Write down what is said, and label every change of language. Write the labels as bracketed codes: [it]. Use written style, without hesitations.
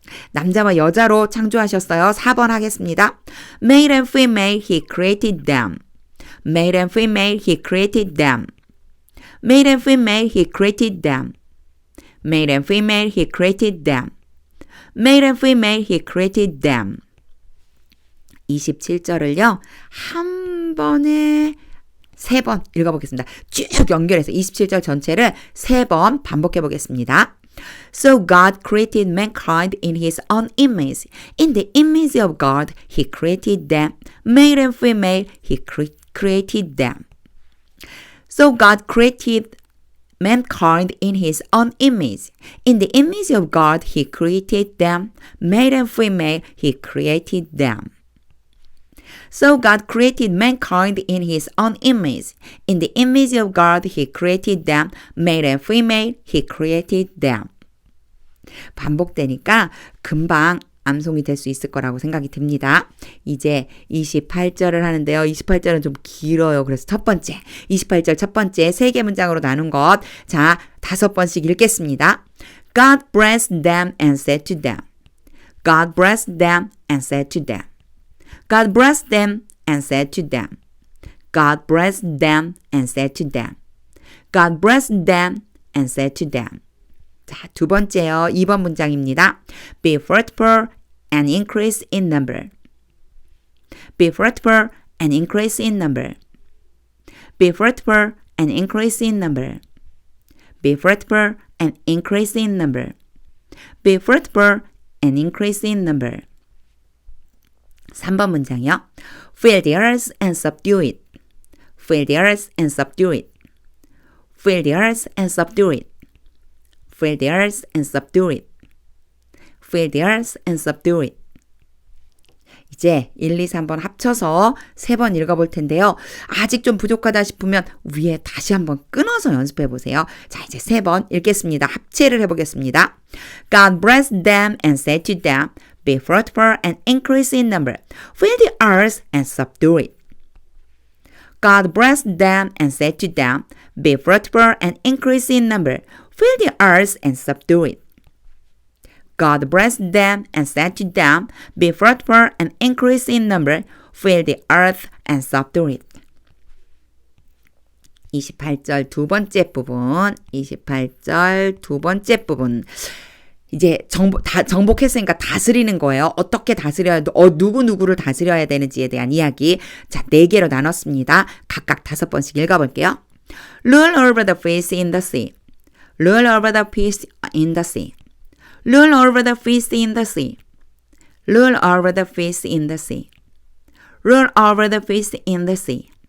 [ko] 남자와 여자로 창조하셨어요. 4번 하겠습니다. [en] Male and female he created them. Male and female he created them. Male and female he created them. Male and female he created them. Male and female he created them. [ko] 27절을요. 한 번에 3번 읽어보겠습니다. 쭉 연결해서 27절 전체를 3번 반복해 보겠습니다. [en] So God created mankind in his own image. In the image of God he created them. Male and female he created them. So God created mankind in his own image. In the image of God he created them. Male and female he created them. So God created mankind in his own image. In the image of God he created them. Male and female he created them. [ko] 반복되니까 금방 암송이 될 수 있을 거라고 생각이 듭니다. 이제 28절을 하는데요. 28절은 좀 길어요. 그래서 첫 번째, 28절 첫 번째 3개 문장으로 나눈 것. 자, 5번씩 읽겠습니다. [en] God blessed them and said to them. God blessed them and said to them. God blessed them and said to them. God blessed them and said to them. God blessed them and said to them. [ko] 자, 두 번째요. 2번 문장입니다. [en] Be fruitful and increase in number. Be fruitful and increase in number. Be fruitful and increase in number. Be fruitful and increase in number. Be fruitful and increase in number. [ko] 3번 문장이요. [en] Fill the earth and subdue it. Fill the earth and subdue it. Fill the earth and subdue it. Fill the earth and subdue it. Fill the earth and subdue it. [ko] 이제 1, 2, 3번 합쳐서 3번 읽어볼 텐데요. 아직 좀 부족하다 싶으면 위에 다시 한번 끊어서 연습해 보세요. 자, 이제 3번 읽겠습니다. 합체를 해보겠습니다. [en] God blessed them and said to them, Be fruitful and increase in number. Fill the earth and subdue it. God blessed them and said to them, Be fruitful and increase in number. Fill the earth and subdue it. God blessed them and said to them, Be fruitful and increase in number. Fill the earth and subdue it. [ko] 28절 두 번째 부분, 28절 두 번째 부분. 이제 정복했으니까 다스리는 거예요. 어떻게 다스려야, 누구를 다스려야 되는지에 대한 이야기. 자, 4개로 나눴습니다. 각각 5번씩 읽어볼게요. [en] Rule over the fish in the sea. Rule over the fish in the sea. Rule over the fish in the sea. Rule over the fish in the sea. Rule over the fish in the sea.